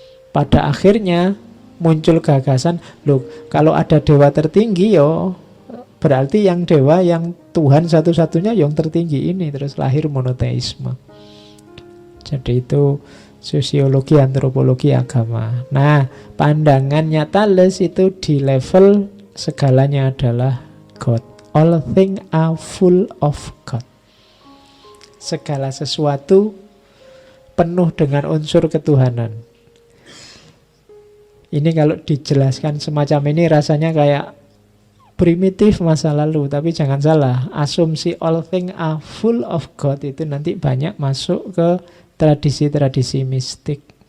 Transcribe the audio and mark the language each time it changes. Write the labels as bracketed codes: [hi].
[id] Pada akhirnya muncul gagasan, loh kalau ada dewa tertinggi yo, berarti yang dewa yang Tuhan satu-satunya yang tertinggi ini. Terus lahir monoteisme. Jadi itu sosiologi, antropologi, agama. Nah, pandangannya Thales itu di level segalanya adalah God. [en] All things are full of God. [id] Segala sesuatu penuh dengan unsur ketuhanan. Ini kalau dijelaskan semacam ini rasanya kayak primitif masa lalu. Tapi jangan salah, asumsi [en] all things are full of God [id] itu nanti banyak masuk ke tradisi-tradisi mistik.